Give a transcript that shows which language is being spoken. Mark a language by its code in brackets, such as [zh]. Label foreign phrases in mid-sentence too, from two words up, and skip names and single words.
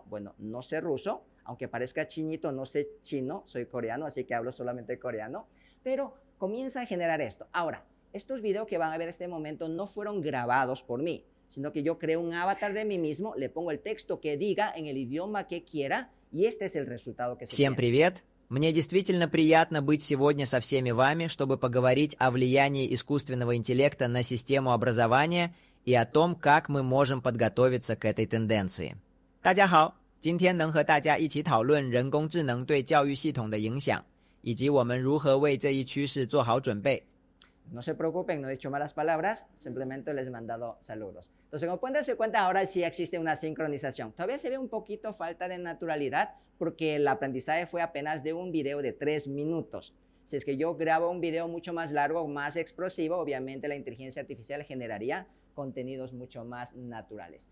[es] Bueno, no sé ruso, aunque parezca chinito, no sé chino, soy coreano, así que hablo solamente coreano. Pero comienza a generar esto. Ahora, estos videos que van a ver en este momento no fueron grabados por mí, sino que yo creo un avatar de mí mismo, le pongo el texto que diga en el idioma que quiera, y este es el resultado que se [ru] Всем [es] tiene. [ru] привет! Мне действительно приятно быть сегодня со всеми вами, чтобы поговорить о влиянии искусственного интеллекта на систему образования и о том, как мы можем подготовиться к этой тенденции. [zh] 大家好，今天能和大家一起讨论人工智能对教育系统的影响，以及我们如何为这一趋势做好准备。 [es] No se preocupen, no he dicho malas palabras, simplemente les he mandado saludos. Entonces, como pueden darse cuenta, ahora sí existe una sincronización. Todavía se ve un poquito falta de naturalidad porque el aprendizaje fue apenas de un video de 3 minutos. Si es que yo grabo un video mucho más largo, más explosivo, obviamente la inteligencia artificial generaría contenidos mucho más naturales.